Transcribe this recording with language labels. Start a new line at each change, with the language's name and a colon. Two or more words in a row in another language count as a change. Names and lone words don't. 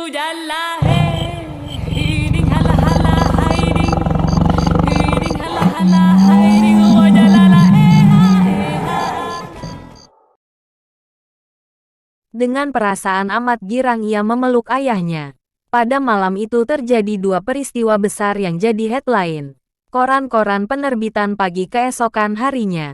Indonesian: hala hey, hiding hala hala hiding, hiding hala hala hiding, wajalala ha. Dengan perasaan amat girang ia memeluk ayahnya. Pada malam itu terjadi dua peristiwa besar yang jadi headline koran-koran penerbitan pagi keesokan harinya.